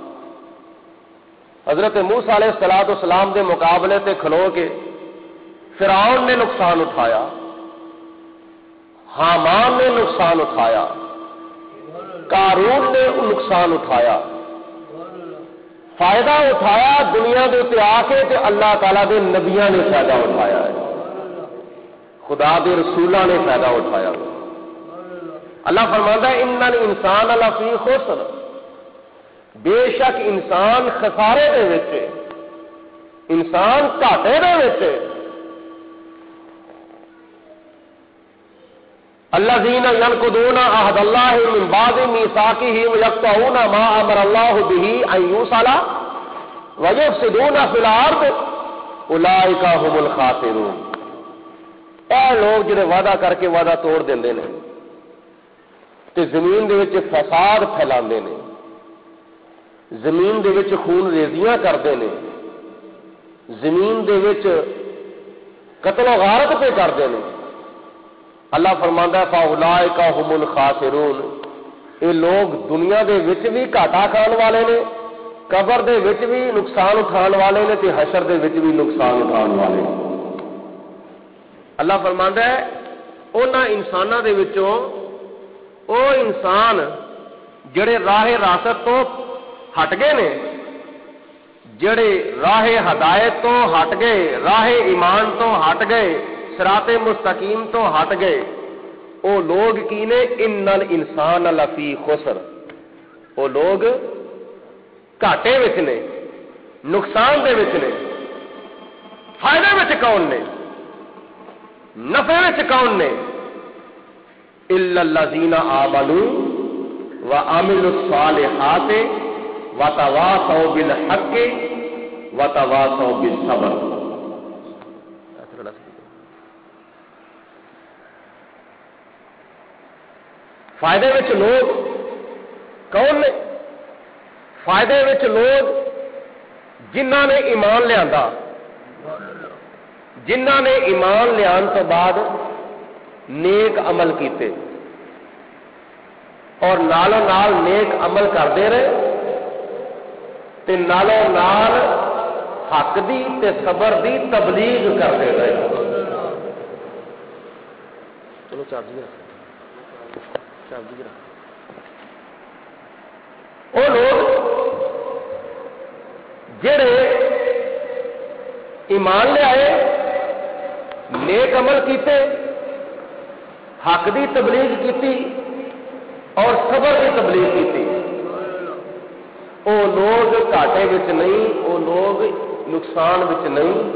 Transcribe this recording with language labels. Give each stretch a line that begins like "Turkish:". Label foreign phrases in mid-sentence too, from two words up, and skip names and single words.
Punjabi: حضرت موسیٰ علیہ السلام دے مقابلے تے کھلو کے فرعون نے نقصان اٹھایا، حامان نے نقصان اٹھایا، قارون نے نقصان اٹھایا، فائدہ اٹھایا دنیا دے تے آ کے تے اللہ تعالیٰ دے نبیاں نے فائدہ اٹھایا ہے، خدا دے رسولاں نے فائدہ اٹھایا۔
Urdu: اللہ فرماتا ہے
Arabic: ان الانسان لفی خسر،
Punjabi: بے شک انسان خسارے دے وچ، انسان گھاٹے دے وچ۔
Arabic: الذین ینقضون عہد اللہ من بعد میثاقہ ویقطعون ما امر اللہ بہ ان یوصل ویفسدون فی الارض اولئک هم الخاسرون۔
Punjabi: اے لوگ جڑے وعدہ کر کے وعدہ توڑ دیندے نے تے زمین دے وچ فساد پھیلاندے نے، زمین دے وچ خون ریزیاں کردے نے، زمین دے وچ قتل و غارت پہ کردے نے، اللہ فرماندا ہے
Arabic: فاولائک هم الخاسرون،
Punjabi: یہ لوگ دنیا دے وچ بھی گھاٹا کھان والے نے، قبر دے وچ بھی نقصان اٹھان والے نے تے حشر دے وچ بھی نقصان اٹھان والے نے۔ اللہ فرماندا ہے انہاں انساناں دے وچوں او انسان جڑے راہ راست تو ہٹ گئے نے، جڑے راہ ہدایت تو ہٹ گئے، راہ ایمان تو ہٹ گئے، صراط مستقیم تو ہٹ گئے، او لوگ کی نے
Arabic: ان الانسان لفی خسر،
Punjabi: او لوگ گھاٹے وچ نے، نقصان دے وچ نے۔ فائدے وچ کون نے؟ نفع وچ کون نے؟
Arabic: الا الذین آمنوا وعملوا الصالحات وتواصوا بالحق وتواصوا بالصبر۔
Punjabi: فائدے وچ لوگ کون نے؟ فائدے وچ لوگ جنہاں نے ایمان لیا، جنہاں نے ایمان لیان تو بعد نیک عمل کیتے اور نالوں نال نیک عمل
Urdu: کرتے رہے
Punjabi: تے نالوں نال حق دی تے صبر دی تبلیغ
Urdu: کرتے رہے۔
Punjabi: چلو وہ لوگ جڑے ایمان لے آئے، نیک عمل کیتے، حق دی تبلیغ کیتی اور صبر کی تبلیغ کیتی، وہ لوگ گھاٹے وچ نہیں، وہ لوگ نقصان وچ نہیں،